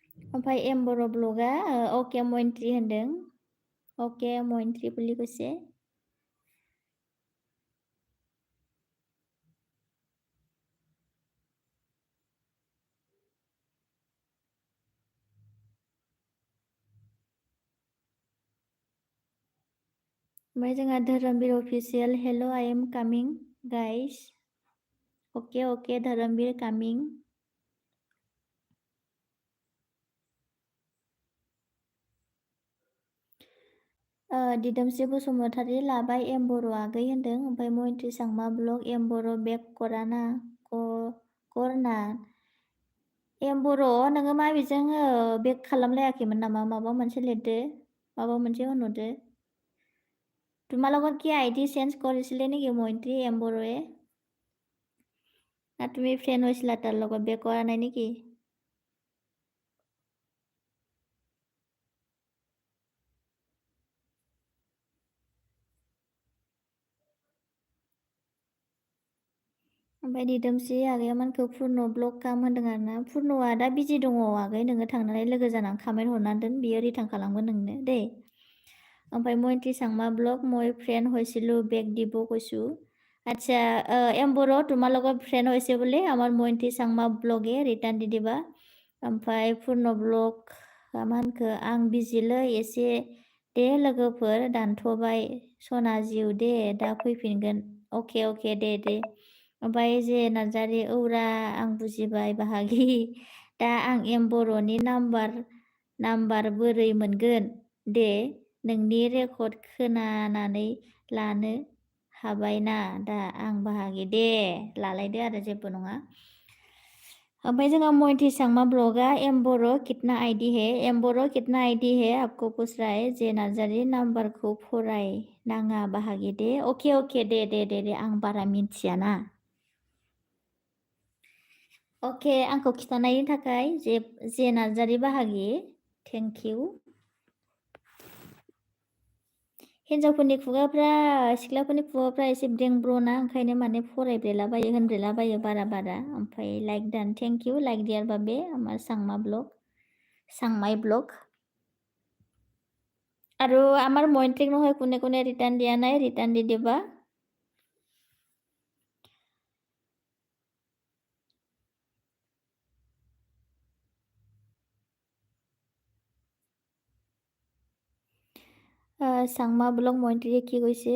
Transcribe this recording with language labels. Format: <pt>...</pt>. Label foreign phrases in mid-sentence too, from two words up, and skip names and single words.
<brx>ओमफ्राय एम बर' ब्लगआ अके मइन्ट्रि होनदों। अके मइन्ट्रि</brx> <as>বুলি কৈছে।</as> <brx>ओमफ्राय जोंहा धोरोमबीर अफिसियेल</brx> <en>hello I am coming guys.</en> <brx>अके अके धोरोमबीर कामिं। दिदोमस्रि बसुमतारी लाबाय एम बर' आगै होनदों। ओमफ्राय मइन्ट्रि सांमा ब्लग एम बर' बेक कराना करना। एम बर' नोङो माबेजों बेक खालामलायाखैमोन नामा? माबा मोनसे लिरदो, माबा मोनसे होनहरदो।</brx> <as>তোমাৰ লগত কি আইডি চেঞ্জ কৰিছিলে নেকি মইন্ত্ৰী এম বড়োৱে? না তুমি ফ্ৰেণ্ড হৈছিলা তাৰ লগত, বেক কৰা নাই নেকি?</as> <brx>ओमफ्राय दिदोमस्रि आगैया मानखौ पुर्न ब्लग खालाम होनदों आरोना। पुर्नआ दा बिजि दङ आगै, नोङो थांनानै लोगो जानानै कमेन्ट हरनानै दोन, बियो रिटार्न खालामगोन नोंनो दे।</brx> <as>ओमफ्राय मइन्ट्रि सांमा ब्लग মই ফ্ৰেণ্ড হৈছিলোঁ বেক দিব কৈছোঁ। আচ্ছা এম बर' তোমাৰ লগত ফ্ৰেণ্ড হৈছে বোলে আমাৰ মইন্ট্ৰি सांमा ব্লগে, ৰিটাৰ্न দি দিবা।</as> <brx>ओमफ्राय पुर्न ब्लग मा होनखो आं बिजिलै एसे दे लोगोफोर दानथ'बाय सना जिउ दे दा फैफिनगोन। अके अके दे। ओमफ्राय जे नार्जारि औरा आं बुजिबाय बाहागि। दा आं एम बर'नि नाम्बार बोरै मोनगोन दे नोंनि रेकर्ड खोनानानै लानो हाबायना दा आं बाहागि दे लालायदो आरो जेबो नङा। ओमफ्राय जोंहा मइन्ट्रि सांमा ब्लगआ एम बर'</brx> <hi>कितना आइडि है एम बर' कितना आइडि है आपको पूछ रहा है</hi> <brx>जे नार्जारि नाम्बारखौ फराय नाङा बाहागि दे। अके दे आं बारा मिन्थियाना। अके आंखौ खिथानायनि थाखाय जे नार्जारि बाहागि थेंक इउ। हिन्जावफोरनि खुगाफ्रा सिख्लाफोरनि खुगाफ्रा एसे ब्रेंब्र'ना, ओंखायनो माने फरायब्रेलाबायो होनब्रेलाबायो बारा। ओमफ्राय</brx> <en>like done thank you like dear</en> <brx>बाबे</brx> <as>আমাৰ চাংমা ব্লগ চাংমাই ব্লগ। আৰু আমাৰ মইন্ত্ৰীক নহয় কোনে ৰিটাৰ্ণ দিয়া নাই, ৰিটাৰ্ণ দি দিবা। চাংমা ব্লগ মইন্ত্ৰীয়ে কি কৈছে?</as>